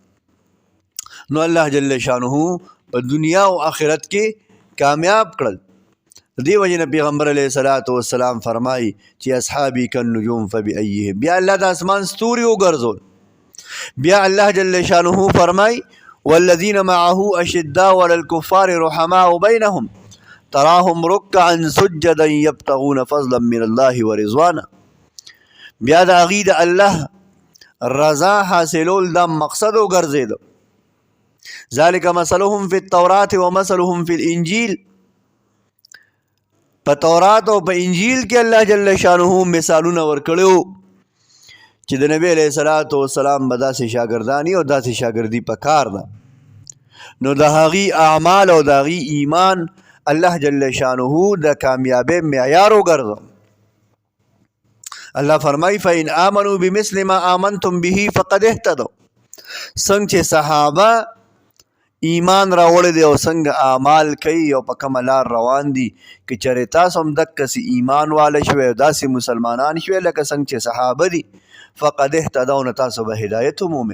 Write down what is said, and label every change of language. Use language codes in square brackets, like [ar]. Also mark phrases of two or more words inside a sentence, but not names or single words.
[ps] نو الله [ar] جل شانه [ps] په دنیا او آخرت کې کامیاب کړل. دی وجه نه پیغمبر [ar] علیه السلام [ps] فرمایي چې [ar] اصحابي کالنجوم فبأیهم. [ps] بیا الله د اسمان ستوري وګرځول. بیا الله جل شانه فرمایي [ar] والذین معه اشداء علی الکفار رحماء بینهم تراهم رکعا سجدا یبتغون فضلا من الله ورضوانا. [ps] بیا د هغې د الله رضا حاصلول دا مقصد وګرځېده. [ar] ذلک مثلهم فی التورات ومثلهم فی الانجیل. [ps] په تورات او په انجیل کې الله [ar] جل شانه [ps] مثالونه ورکړو چې د نبی [ar] علیه السلام [ps] به داسې شاګردانی او داسې شاګردي په کار ده. نو د هغې اعمال او د هغې ایمان الله [ar] جل شانه [ps] د کامیابۍ معیار وګرځو. الله فرمای [ar] فإن آمنوا بمثل ما آمنتم به فقد اهتدوا. [ps] څنګه چې صحابه ایمان راوړی دی او څنګه اعمال کوي او په کومه لار روان دي که چېرې تاسو هم دقسې ایمان واله شوی او داسې مسلمانان شوی لکه څنګه چې صحابه دي [ar] فقد اهتدوا [ps] نو تاسو به هدایت مومه.